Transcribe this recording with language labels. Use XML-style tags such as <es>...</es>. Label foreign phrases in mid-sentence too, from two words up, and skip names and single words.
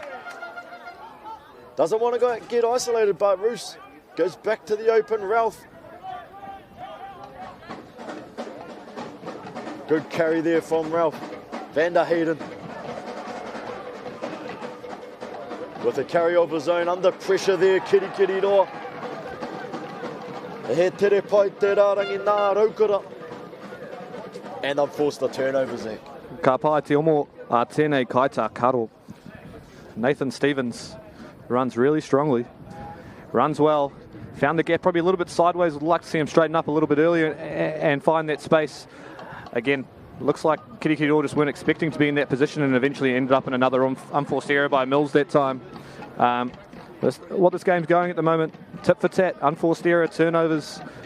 <en>Doesn't want to go get isolated, but Roos goes back to the open. Ralph. Good carry there from Ralph. Van der Hayden. With a carry of his own, under pressure there, Kirikiriroa.</en> <mi>He tere pai te Rarangi nā Raukara.</mi> <en>And they've forced the turnover, Zach.</en> <mi>Ka pai te omo a tēnei kaita karo.</mi> <en>Nathan Stevens runs really strongly. Runs well. Found the gap probably a little bit sideways. Would like to see him straighten up a little bit earlier and find that space. Again, looks like Kirikiriroa just weren't expecting to be in that position and eventually ended up in another unforced error by Mills that time. What this game's going at the moment, tit for tat, unforced error, turnovers.</en>